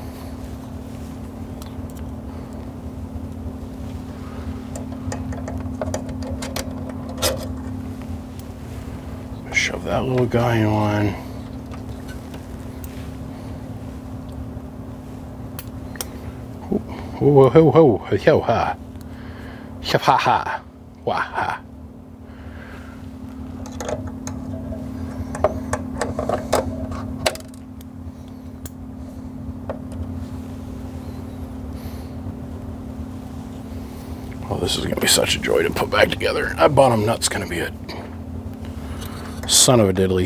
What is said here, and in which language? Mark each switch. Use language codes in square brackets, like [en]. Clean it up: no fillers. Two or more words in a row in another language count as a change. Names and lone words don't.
[en] Shove that little guy on. Whoa, ho, ho, ho, ha. Ha, ha, wah, ha. Oh, this is going to be such a joy to put back together. That bottom nut's going to be a son of a diddly.